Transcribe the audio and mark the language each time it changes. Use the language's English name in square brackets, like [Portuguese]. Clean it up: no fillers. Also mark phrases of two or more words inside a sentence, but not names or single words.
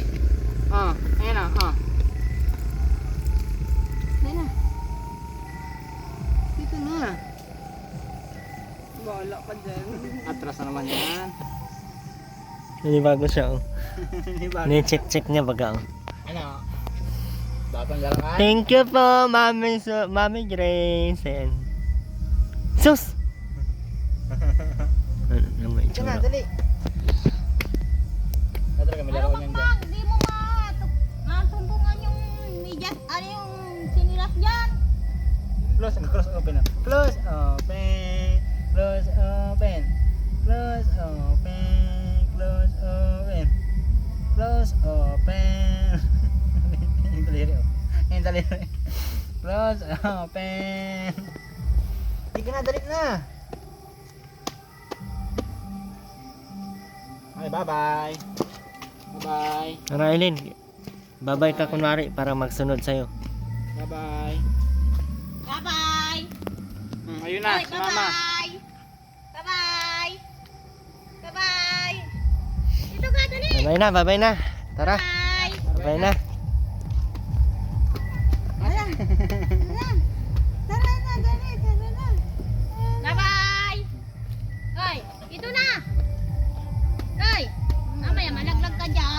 [Filipino] Ayan na, Dito na. Bahala ka dyan. Atras na naman yan. Nanibago siya oh. Diba? Ni-check niya baga oh. Ano? Batang galangan. [English] Thank you po, Mami Grace. And... [Filipino] Sus! Ano naman Ito na, itsura? dali. Tatara kami laro niyan dyan. Bang, di mo matumbungan yung medyas, ano yung sinilas dyan. [English] Close open na. Close open. Close open. Close open. Close open. Close open. [Filipino] Yung daliri oh. Yung daliri. [English] Close open. [Filipino] Sige na, dali na. [English] Okay, bye-bye. Bye-bye. [Filipino] Tara Aileen, babay ka kunwari para magsunod sa'yo. [English] Bye-bye. Bye-bye. [Filipino] Ayun na, Oy, si mama. [English] bye-bye. Bye-bye. Bye-bye. [Filipino] Dito ka, dali. Babay na. Tara, [English] Bye. [Filipino] babay na. Tara na, dali, tara na. Bye-bye. Oy, dito na. Oy, mamaya malaglag ka dyan.